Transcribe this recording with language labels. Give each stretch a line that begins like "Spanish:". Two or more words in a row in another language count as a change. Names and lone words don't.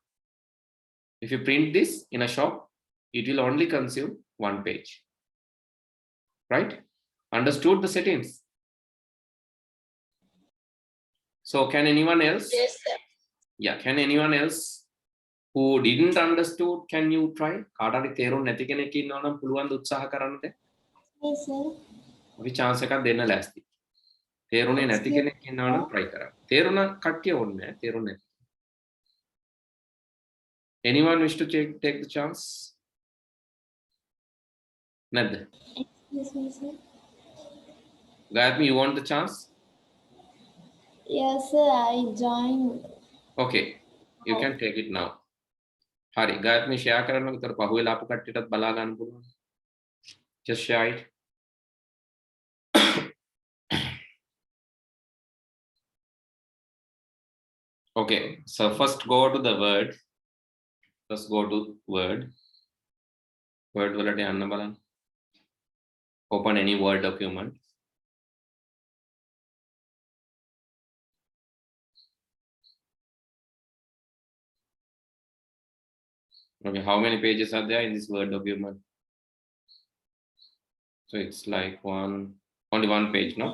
English: If you print this in a shop, it will only consume 1 page. Right? Understood the settings? So can anyone else? Yes, sir. Yeah, can anyone else who didn't understood, can you try?
Sinhala: කාටරි තේරුම් නැති කෙනෙක් ඉන්නවා නම් පුළුවන් ද උත්සාහ කරන්නද?
English: Yes, sir.
Sinhala: අපි chance එකක් දෙන්න ලෑස්ති. තේරුනේ නැති කෙනෙක් ඉන්නවා නම් try කරන්න. තේරුණ කට්ටිය ඕනේ නැහැ, තේරුනේ නැති.
English: Anyone wish to take the chance?
Sinhala: නැද්ද?
English: Yes, sir. Gayatri, you want the chance? Yes, sir. I joined. Okay, you can take it now.
Sinhala: හරි, ගායත්‍රි share කරන්න විතර පහුවෙලා ආපු කට්ටියටත් බලා ගන්න පුළුවන්.
English: Just share it. Okay, so first go to the Word. First go to Word. Word
Sinhala: වලට යන්න බලන්න.
English: Open any Word document. Okay, how many pages are there in this Word document? So it's like only one page, no?